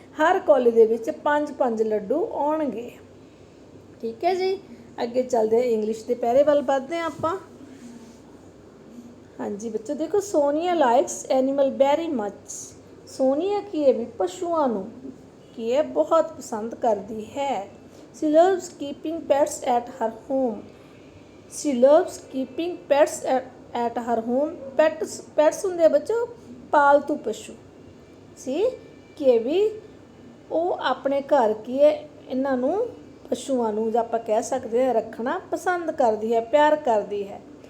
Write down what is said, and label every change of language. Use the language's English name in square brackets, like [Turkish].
[Punjabi] ਹਰ ਕੌਲੀ ਦੇ ਵਿੱਚ 5 ਲੱਡੂ ਆਉਣਗੇ। ਠੀਕ ਹੈ ਜੀ। ਅੱਗੇ ਚੱਲਦੇ ਹਾਂ, ਇੰਗਲਿਸ਼ ਦੇ ਪਹਿਰੇ ਵੱਲ ਵੱਧਦੇ ਹਾਂ ਆਪਾਂ। ਹਾਂਜੀ ਬੱਚੋ ਦੇਖੋ, [English] Sonia likes animal very much. [Punjabi] Sonia ਕੀ ਹੈ ਵੀ ਪਸ਼ੂਆਂ ਨੂੰ ਕੀ ਹੈ ਬਹੁਤ ਪਸੰਦ ਕਰਦੀ ਹੈ। [English] She loves keeping pets at her home. She loves keeping pets at her home. [Punjabi] Pets ਹੁੰਦੇ ਆ ਬੱਚੋ ਪਾਲਤੂ ਪਸ਼ੂ। ਸੀ ਕਿ ਵੀ ਉਹ ਆਪਣੇ ਘਰ ਕੀ ਹੈ ਇਹਨਾਂ ਨੂੰ ਪਸ਼ੂਆਂ ਨੂੰ, ਜਾਂ ਆਪਾਂ ਕਹਿ ਸਕਦੇ ਹਾਂ ਰੱਖਣਾ ਪਸੰਦ ਕਰਦੀ ਹੈ, ਪਿਆਰ ਕਰਦੀ ਹੈ।